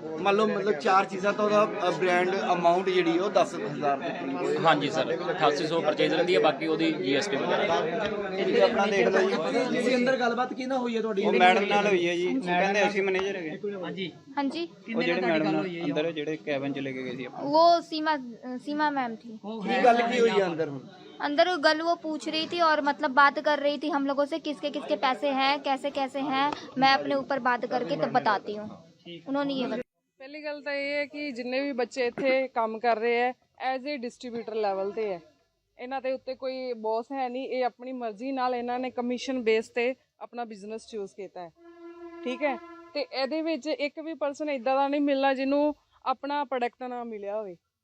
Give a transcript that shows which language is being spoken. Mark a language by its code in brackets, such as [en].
[pa] ਮੰਨ ਲਓ ਮਤਲਬ 4 ਚੀਜ਼ਾਂ ਤਾਂ ਉਹਦਾ ਬ੍ਰਾਂਡ ਅਮਾਉਂਟ ਜਿਹੜੀ ਉਹ 10,000 ਰੁਪਏ। ਹਾਂਜੀ ਸਰ, 8800 ਪਰਚੇਜ਼ ਰਹਿੰਦੀ ਹੈ, ਬਾਕੀ ਉਹਦੀ GST ਵਗੈਰਾ। ਆਪਣਾ ਦੇਖ ਲਓ ਜੀ, ਤੁਸੀਂ ਅੰਦਰ ਗੱਲਬਾਤ ਕੀ ਨਾ ਹੋਈ ਹੈ ਤੁਹਾਡੀ? ਉਹ ਮੈਡਮ ਨਾਲ ਹੋਈ ਹੈ ਜੀ, ਉਹ ਕਹਿੰਦੇ ਅਸੀਂ ਮੈਨੇਜਰ ਹੈਗੇ। ਹਾਂਜੀ, ਉਹ ਜਿਹੜੇ ਮੈਡਮ ਅੰਦਰ ਜਿਹੜੇ ਕੈਬਨ ਚ ਲੈ ਕੇ ਗਏ ਸੀ ਆਪਾਂ। [hi] वो सीमा मैम थी। [pa] ਕੀ ਗੱਲ ਕੀ ਹੋਈ ਹੈ ਅੰਦਰ ਹੁਣ? [hi] अंदर गल वो पूछ रही थी और मतलब बात कर रही थी हम लोगों से, किसके पैसे हैं, कैसे हैं। मैं अपने ऊपर बात करके तब बताती हूँ। उन्होंने ये बताया। [pa] ਪਹਿਲੀ ਗੱਲ ਤਾਂ ਇਹ ਹੈ ਕਿ ਜਿੰਨੇ ਵੀ ਬੱਚੇ ਇੱਥੇ ਕੰਮ ਕਰ ਰਹੇ ਹੈ ਐਜ਼ ਏ ਡਿਸਟ੍ਰੀਬਿਊਟਰ ਲੈਵਲ ਤੇ ਹੈ। ਇਹਨਾਂ ਦੇ ਉੱਤੇ ਕੋਈ ਬੌਸ ਹੈ ਨਹੀਂ, ਇਹ ਆਪਣੀ ਮਰਜ਼ੀ ਨਾਲ ਇਹਨਾਂ ਨੇ ਕਮਿਸ਼ਨ ਬੇਸ ਤੇ ਆਪਣਾ ਬਿਜ਼ਨਸ ਚੂਜ਼ ਕੀਤਾ ਹੈ, ਠੀਕ ਹੈ। ਤੇ ਇਹਦੇ ਵਿੱਚ ਇੱਕ ਵੀ ਪਰਸਨ ਇਦਾਂ ਦਾ ਨਹੀਂ ਮਿਲਣਾ ਜਿਹਨੂੰ ਆਪਣਾ ਪ੍ਰੋਡਕਟ ਨਾ ਮਿਲਿਆ ਹੋਵੇ।